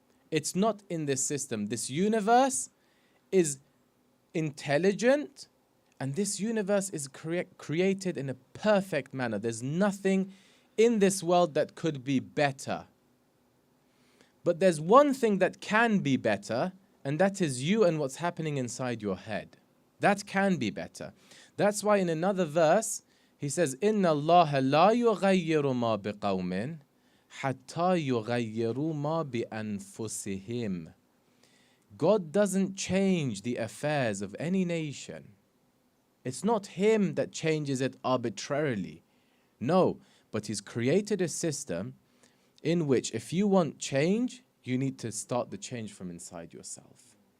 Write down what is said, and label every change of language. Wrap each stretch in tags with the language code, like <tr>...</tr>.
<en>It's not in this system. This universe is intelligent, and this universe is created in a perfect manner. There's nothing in this world that could be better. But there's one thing that can be better, and that is you and what's happening inside your head. That can be better. That's why in another verse, He says,</en> <ar>إِنَّ اللَّهَ لَا يُغَيِّرُ مَا بِقَوْمٍ حَتَّى يُغَيِّرُوا مَا بِأَنفُسِهِمْ.</ar> <en>God doesn't change the affairs of any nation. It's not Him that changes it arbitrarily. No, but He's created a system in which if you want change, you need to start the change from inside yourself.</en>